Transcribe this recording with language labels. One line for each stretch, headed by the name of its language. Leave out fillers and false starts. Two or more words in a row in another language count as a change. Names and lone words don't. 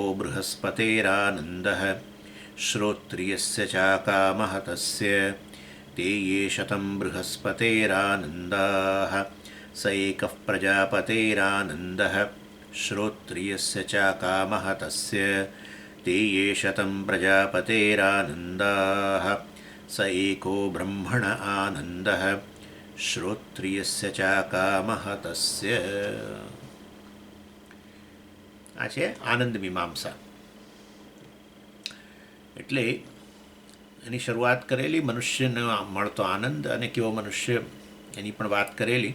Sanskrit: बृहस्पतेरानन्दः श्रोत्रियस्य चाकामः तस्य ते ये शतं बृहस्पतेरानन्दाः स एकः प्रजापतेरानन्दः श्रोत्रियस्य चाकामः तस्य ते ये शतं प्रजापतेरानन्दाः स एको ब्रह्मण आनन्दः श्रोत्रियस्य ચાકામહ તસ્ય।
Gujarati: આ છે આનંદ મીમાંસા। એટલે એની શરૂઆત કરેલી મનુષ્યને મળતો આનંદ અને કેવો મનુષ્ય એની પણ વાત કરેલી।